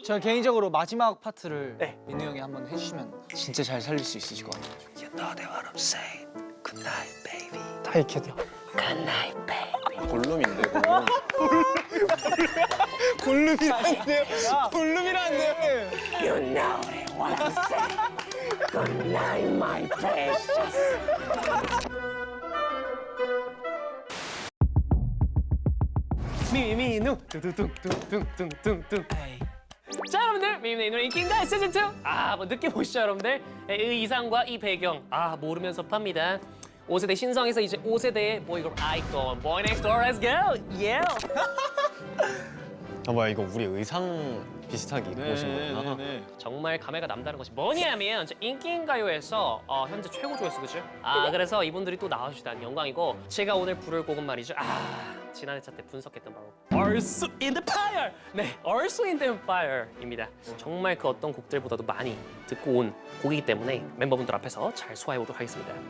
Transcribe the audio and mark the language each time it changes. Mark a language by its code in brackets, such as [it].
[ko] 저 개인적으로 마지막 파트를 네. 민우 형이 한번 해주시면 진짜 잘 살릴 수 있으실 것 같아요. [en] You know that what I'm saying. Good night, baby. [ko] 다 익혀도. [en] Good night, baby. [ko] 골룸인데 골룸. 골룸이라는데요? 골룸이라는데요? [en] You know it, what I'm saying. Good night, my precious. [ko] 미민우 뚱뚱뚱뚱뚱뚱뚱. 자 여러분들 미민우 인기인가 시즌 2. 뭐 느낌 보시죠 여러분들. 이 의상과 이 배경 모르면서 팝니다. 5세대 신성에서 이제 5세대의 보이그룹 아이콘 Boy Next Door. [en] Let's go. Yeah. [ko] 뭐야 이거 우리 의상 비슷하게 입고 오신 거구나. 정말 감회가 남다른 것이 뭐냐면 인기인가요에서 현재 최고 조회수 그죠? 그래서 이분들이 또 나와주시다니 영광이고 제가 오늘 부를 곡은 말이죠. 지난 회차 때 분석했던 바로 Earth in the Fire! 네, Earth in the Fire입니다. 정말 그 어떤 곡들보다도 많이 듣고 온 곡이기 때문에 멤버분들 앞에서 잘 소화해보도록 하겠습니다.